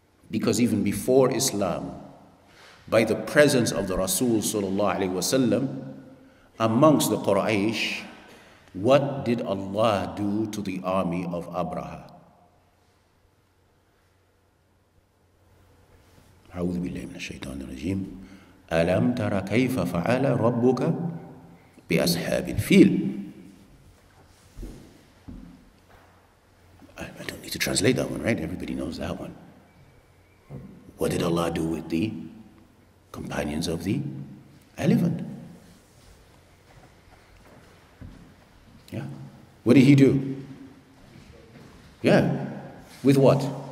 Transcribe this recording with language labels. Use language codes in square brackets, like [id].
[en] Because even before Islam, by the presence of the Rasul sallallahu alaihi wasallam amongst the Quraysh, what did Allah do to the army of Abraha? [ar] أعوذ بالله من الشيطان الرجيم ألم تر كيف فعل ربك بأصحاب الفيل. [en] I don't need to translate that one, right? Everybody knows that one. What did Allah do with the companions of the elephant? Yeah. What did he do? Yeah. With what?